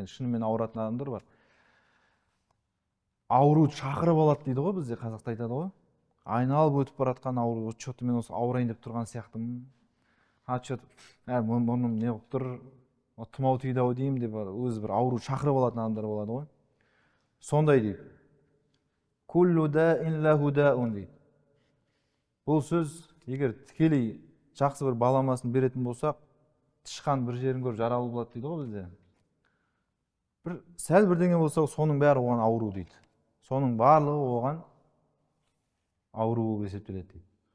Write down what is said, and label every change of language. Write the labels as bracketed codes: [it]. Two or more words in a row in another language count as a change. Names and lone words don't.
[kk] Енді шынымен ауыратын адамдар бар. Ауруды шақырып алады дейді ғой, бізде қазақта айтады ғой. Айналып өтіп баратқан ауру, че-то мен осы ауырайын деп тұрған сияқтымын. Че-то мұрным не қылып тұр, тұмау тиді ау деймін деп өзі бір ауруды шақырып алатын адамдар болады ғой. Сондай дейді. [ar] كل داء له دواء [kk] дейді. Бұл сөз егер тікелей жақсы бір баламасын беретін болсақ, тышқан бір жерін көріп жаралы болады дейді ғой бізде. Бір сәл бірдеңе болса, соның бәрі оған ауру дейді. Соның барлығы оған ауру болып есептеледі дейді.